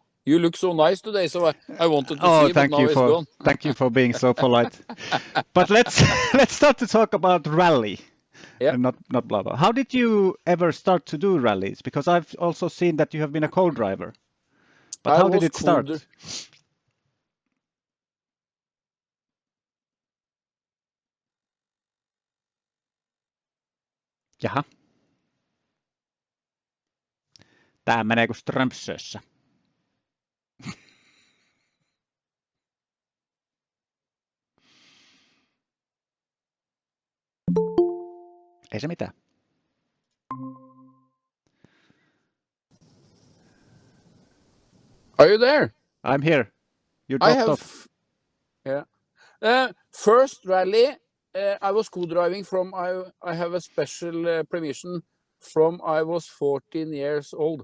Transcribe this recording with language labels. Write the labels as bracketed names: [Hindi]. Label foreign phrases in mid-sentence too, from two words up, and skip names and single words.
[English] You look so nice today, so I wanted to see you, but now it's gone. Thank you for being so polite. But let's start to talk about rally. Yeah. And not blah blah. How did you ever start to do rallies? Because I've also seen that you have been a co-driver. But how did it start? [Finnish] Jaha. Tää menee kuin Strömsössä. Ei se mitään. [English] Are you there? I'm here. You dropped off. Yeah. First rally, I was co-driving from, I have a special permission from I was 14 years old.